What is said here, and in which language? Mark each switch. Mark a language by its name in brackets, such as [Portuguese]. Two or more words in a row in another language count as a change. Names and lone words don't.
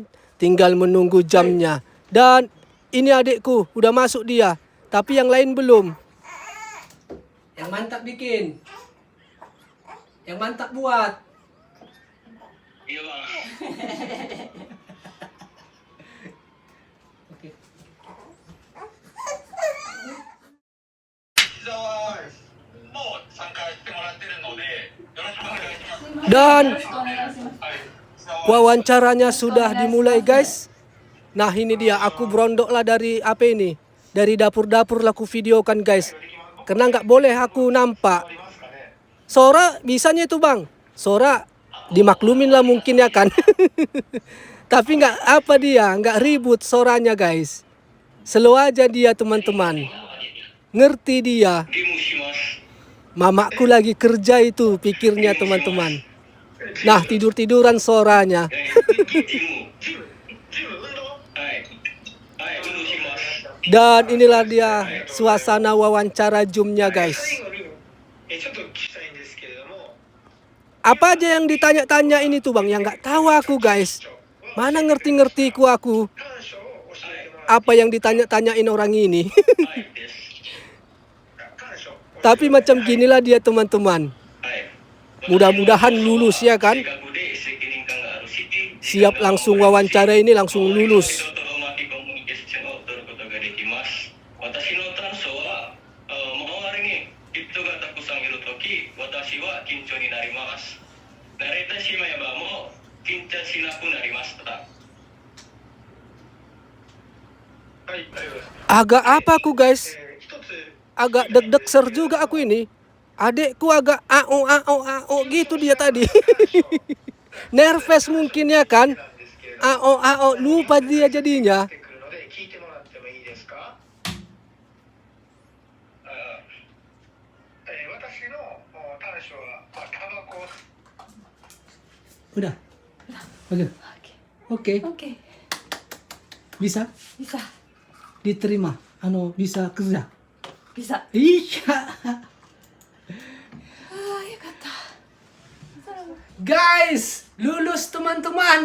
[Indonesian] Tinggal menunggu jamnya. Dan ini adikku udah masuk dia. Tapi yang lain belum. Yang mantap bikin. Yang mantap buat. Iya bang. Oke. [Japanese] 膝はもう参加してもらってるので、よろしくお願いします。 [Indonesian] Dan [Japanese] はい。膝は [Indonesian] wawancaranya sudah dimulai guys. Nah ini dia, aku berondok lah dari apa ini, dari dapur-dapur lah aku videokan guys. Karena nggak boleh aku nampak. Sora bisanya itu bang, Sora dimaklumin lah mungkin ya kan. Tapi nggak apa dia, nggak ribut soranya guys. Slow aja dia teman-teman. Ngerti dia. [Japanese] ゲームします。 [Indonesian] Mamaku lagi kerja itu pikirnya teman-teman. Nah tidur-tiduran soranya. [Japanese] ジム運動。はい。はい、運動します。 [Indonesian] Dan inilah dia suasana wawancara Zoom-nya guys. [Japanese] 最後にちょっと聞きたいんですけれども、 [Indonesian] Apa aja yang ditanya-tanya ini tuh bang, yang nggak tahu aku guys. Mana ngerti-ngertiku aku. [Japanese] 短所を教えてもらって。 [Indonesian] Apa yang ditanya-tanyain orang ini. [Japanese] はいです。短所。 [Indonesian] Tapi macam ginilah dia teman-teman. [Japanese] はい。 [Indonesian] Mudah-mudahan lulus ya kan. [Japanese] 正確で責任感があるし、 [Indonesian] Siap langsung wawancara ini langsung lulus. [Japanese] 人とうまくコミュニケーションを取ることができます。私の短所は、周りに人がたくさんいるとき、私は緊張になります。慣れてしまえばもう緊張しなくなりました。はい、大丈夫です。 [Indonesian] Agak apa aku guys? [Japanese] 一つ [Indonesian] Agak deg-degser juga aku ini. Adekku agak ao gitu dia tadi. Nervous mungkin ya kan. [Japanese] なんですけれども、 [Indonesian] Ao lupa dia jadinya. [Japanese] 出てくるので聞いてもらってもいいですか？私の短所はタバコ。 [Indonesian] Udah. Oke. Oke. Oke, Bisa bisa, diterima. Bisa kerja. bisa. Iya. Ah, ya kata. Guys, lulus teman-teman.